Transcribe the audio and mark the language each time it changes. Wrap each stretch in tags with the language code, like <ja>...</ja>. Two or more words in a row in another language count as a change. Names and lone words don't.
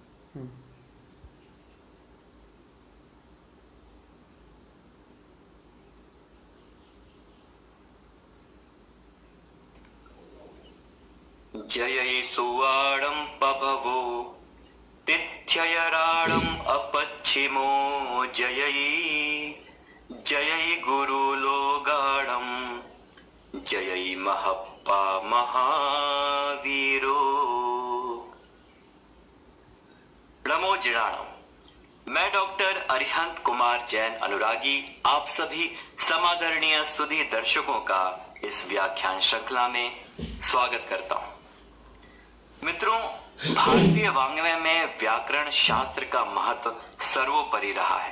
<pra>जयै सुवाणं पभवो तिथ्ययराळं अपच्छिमो जयै जयै गुरुलोगाणं जयै महप्पा महावीरो। नमो जिणाणम।</pra> <hi>मैं डॉक्टर अरिहंत कुमार जैन अनुरागी आप सभी समादरणीय सुधी दर्शकों का इस व्याख्यान श्रृंखला में स्वागत करता हूं। मित्रों, भारतीय वाङ्मय में व्याकरण शास्त्र का महत्व सर्वोपरि रहा है।</hi>